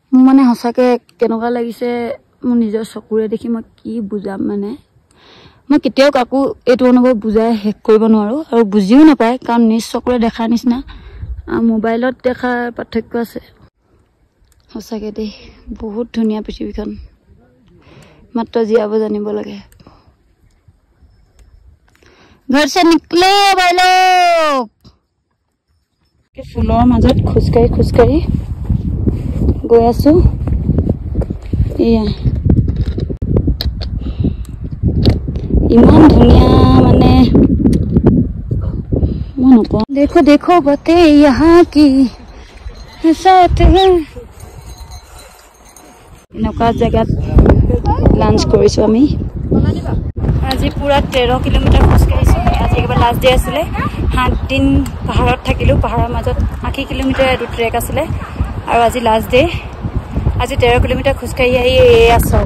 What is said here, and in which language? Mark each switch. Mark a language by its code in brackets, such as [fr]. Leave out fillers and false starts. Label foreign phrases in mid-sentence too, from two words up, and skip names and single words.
[as] মোৰ মানে সঁচাকৈ কেনেকুৱা লাগিছে মোৰ নিজৰ চকুৰে দেখি মই কি বুজাম মানে মই কেতিয়াও কাকো এইটো অনুভৱ বুজাই শেষ কৰিব নোৱাৰোঁ আৰু বুজিও নাপায় কাৰণ নিজ চকুৰে দেখাৰ নিচিনা মোবাইলত দেখাৰ পাৰ্থক্য আছে সঁচাকৈ দেই বহুত ধুনীয়া পৃথিৱীখন মাত্ৰ জীয়াব জানিব লাগে [hi] घर से निकले भाई लोग [as] फुলৰ মাজত খুচকাৰি গৈ আছো ইয়া ইমান ধুনীয়া মানে মই নকওঁ [hi] देखो देखो बते यहाँ की साथ है [as] এনেকুৱা জেগাত লাঞ্চ কৰিছো আমি আজি পুৰা 13 কিলোমিটাৰ খোজকাঢ়িছো আজি একেবাৰে লাষ্ট ডে আছিলে 7 দিন পাহাৰত থাকিলো পাহাৰৰ মাজত 8 কিলোমিটাৰ এটো ট্ৰেক আছিলে আৰু আজি লাষ্ট ডে আজি 13 কিলোমিটাৰ খোজকাঢ়ি আহি এয়া